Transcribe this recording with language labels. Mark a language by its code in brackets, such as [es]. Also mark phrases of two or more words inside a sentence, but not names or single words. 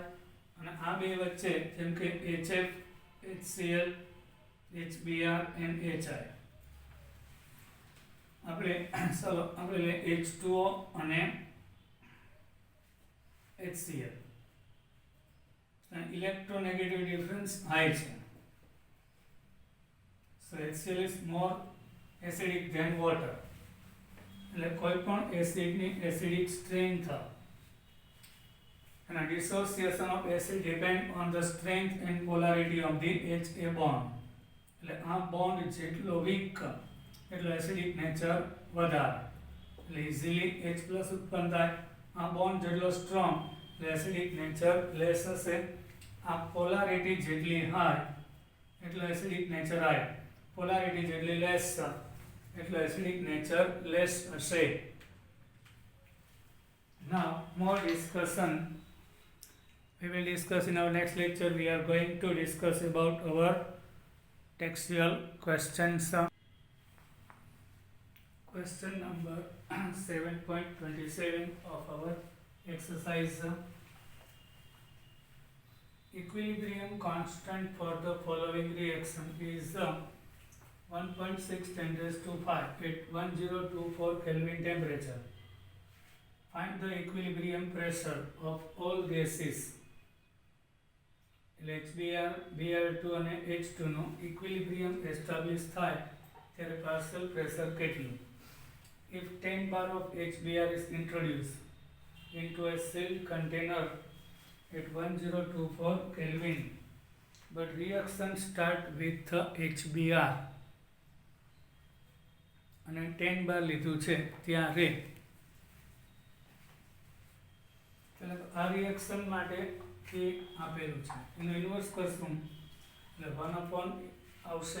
[gu] અને આ બે વચ્ચે જેમ કે HF, HCl, HBr and HI. આપણે H2O અને HCl. [en] electronegative difference high [gu] છે. [en] So HCl is more acidic than water. [gu] એટલે કોઈ પણ એસિડની [en] acidic strength and dissociation of acid depend on the strength and polarity of the HA bond. [gu] એટલે આ બોન્ડ જેટલો વીક એટલો [en] acidic nature [gu] વધારે, એટલે [en] easily H plus [gu] ઉત્પન્ન થાય. આ બોન્ડ જેટલો સ્ટ્રોંગ એટલે [en] acidic nature less [gu] હશે. આ પોલારિટી જેટલી હાઈ એટલો [en] acidic nature high, [gu] પોલારિટી જેટલી લેસ એટલો [en] acidic nature less [gu] હશે. [en] Now more discussion we will discuss in our next lecture. We are going to discuss about our textual questions. Question number 7.27 of our exercise. Equilibrium constant for the following reaction is 1.6 × 10⁵ at 1024 Kelvin temperature. Find the equilibrium pressure of all gases. [gu] HBr, Br2 અને H2 નો [en] equilibrium establish [gu] થાય ત્યારે [en] partial pressure [gu] કેટલું? [en] If 10 bar of HBr is introduced into a sealed container at 1024 Kelvin, but reaction start with HBr [gu] અને 10 bar લીધું છે ત્યારે આ રિએક્શન માટે કે આપેલું છે એનું ઇન્વર્સ કરશું એટલે 1 આવશે.